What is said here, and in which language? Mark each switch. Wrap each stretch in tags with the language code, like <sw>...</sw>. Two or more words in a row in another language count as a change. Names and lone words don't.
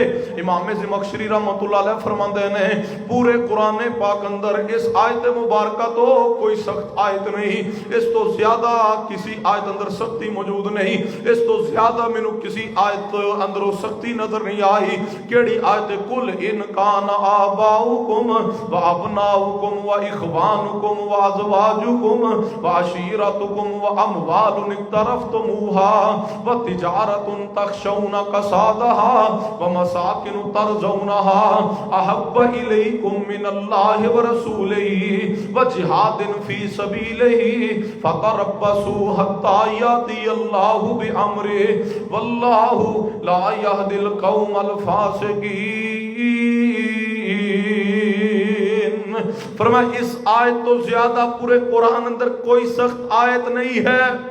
<pa>امام زمخشری رحمت اللہ علیہ فرماندے نے پورے قرآن پاک اندر اس آیت مبارکہ تو کوئی سخت آیت نہیں، اس تو زیادہ کسی آیت اندر سختی موجود نہیں، اس تو زیادہ مینوں کسی آیت اندر سختی نظر نہیں آئی۔ کیڑی آیت؟</pa> <ar>کل ان کان آباؤکم و ابناؤکم و اخوانکم و ازواجکم و عشیرتکم و اموال اقترفتموها و تجارت تخشون کسادها و مساکن ترضونها احب الیکم من اللہ و رسولہ و جہاد فی سبیلہ فتربصوا حتی یاتی اللہ بامرہ واللہ لا یہدی القوم الفاسقین۔</ar> <pa>فرمایا اس آیت تو زیادہ پورے قرآن اندر کوئی سخت آیت نہیں ہے۔</pa>